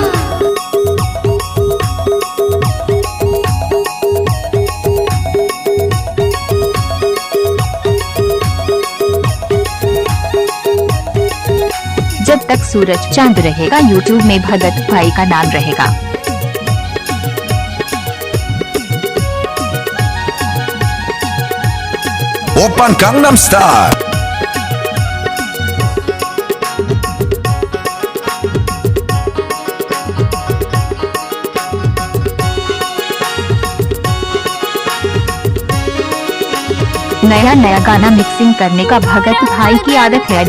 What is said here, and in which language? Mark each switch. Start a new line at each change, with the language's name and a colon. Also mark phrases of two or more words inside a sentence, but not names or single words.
Hindi: जब तक सूरज चांद रहेगा यूट्यूब में भगत भाई का नाम रहेगा।
English: ओपन gangnam style।
Hindi: नया नया गाना मिक्सिंग करने का भगत भाई की आदत है।